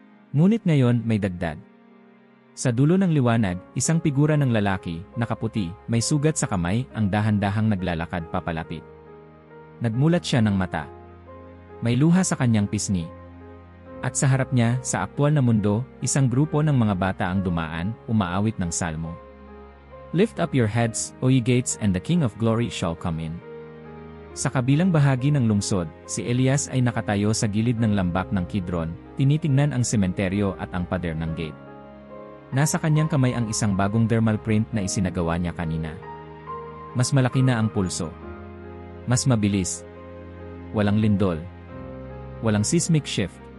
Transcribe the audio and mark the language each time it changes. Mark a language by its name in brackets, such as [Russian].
[Filipino] Ngunit ngayon may dagdag. Sa dulo ng liwanag, isang figura ng lalaki, nakaputi, may sugat sa kamay, ang dahan-dahang naglalakad papalapit. Nagmulat siya ng mata. May luha sa kanyang pisngi. At sa harap niya, sa aktwal na mundo, isang grupo ng mga bata ang dumaan, umaawit ng salmo. [English] "Lift up your heads, O ye gates, and the King of Glory shall come in." [Filipino] Sa kabilang bahagi ng lungsod, si Elias ay nakatayo sa gilid ng lambak ng Kidron, tinitingnan ang sementeryo at ang pader ng gate. Nasa kanyang kamay ang isang bagong dermal print na isinagawa niya kanina. Mas malaki na ang pulso. Mas mabilis. Walang lindol. Walang seismic shift.